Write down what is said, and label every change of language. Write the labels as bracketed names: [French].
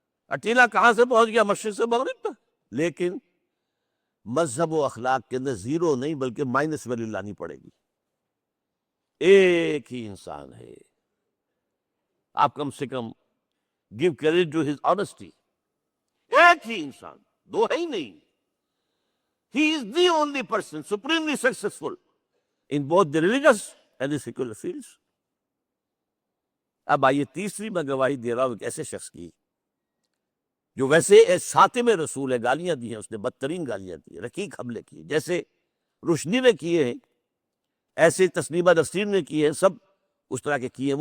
[Urdu] اٹیلا کہاں سے پہنچ گیا؟ مشرق سے مغرب تک. لیکن مذہب و اخلاق کے اندر زیرو نہیں بلکہ مائنس ویلیو لانی پڑے گی. ایک ہی انسان ہے، آپ کم سے کم [English] give credit to his honesty. [Urdu] ایک ہی انسان، دو ہے ہی نہیں. [English] He is the only person supremely successful in both the religious and the secular fields. [Urdu] اب آئیے تیسری میں گواہی دے رہا ہوں ایک ایسے شخص کی جو ویسے ساتم رسول ہے، گالیاں دی ہیں اس نے، بدترین گالیاں دی، رقیق حملے کیے، جیسے روشنی نے کیے ہیں، ایسے تسلیمہ نسرین نے کیے ہیں، سب اس طرح کے کیے ہیں.